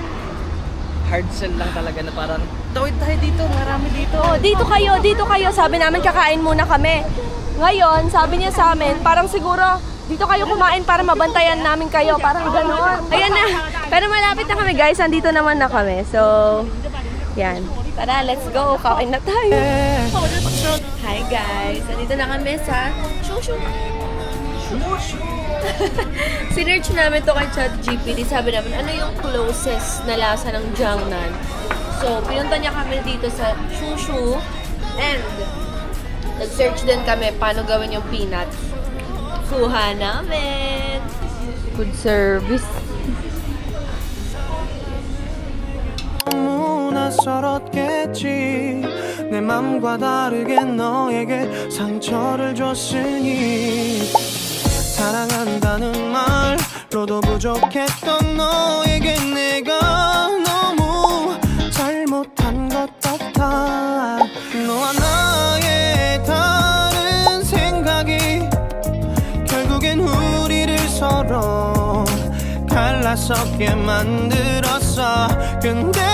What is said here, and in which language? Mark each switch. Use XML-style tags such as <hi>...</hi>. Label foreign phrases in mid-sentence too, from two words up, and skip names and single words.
<en>Hard sell</en> <tl>lang talaga na parang, tawid tayo dito, marami dito. Oh, dito kayo. Sabi namin, kakain muna kami. Ngayon, sabi niya sa amin, parang siguro, dito kayo kumain para mabantayan namin kayo. Parang gano'n. Ayan na. Pero malapit na kami, guys. Andito naman na kami. So, yan. Tara,</tl> <en>let's go.</en> <tl>Kain na tayo. Hi, guys. Andito na kami sa Shushu. Sinearch namin to kay ChatGPT. Sabi namin, ano yung closest na lasa ng Jiangnan? So, pinunta niya kami dito sa Shushu. And, nag-search din kami paano gawin yung peanuts. Kuha namin.</tl> <en>Good service.</en> <ko>낯설었겠지 내 맘과 다르게 너에게 상처를 줬으니 사랑한다는 말로도 부족했던 너에게 내가 너무 잘못한 것 같아 너와 나의 다른 생각이 결국엔 우리를 서로 갈라서게 만들었어 근데</ko>